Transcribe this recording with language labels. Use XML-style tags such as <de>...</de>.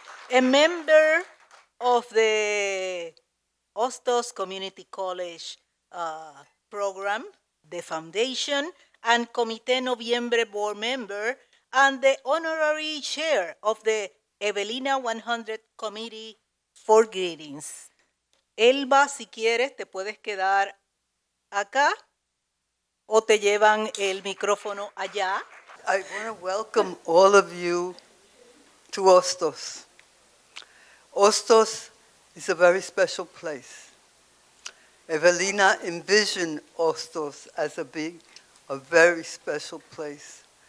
<en>a member of the Hostos Community College program, the foundation, and Comité Noviembre board member, and the honorary chair of the Evelina 100 Committee for greetings.</en> <es>Elba, si quieres, te puedes quedar acá o te llevan el micrófono allá.</es> <en>I want to welcome all of you to Hostos. Hostos is a very special place. Evelina envisioned Hostos as a very special place.</en>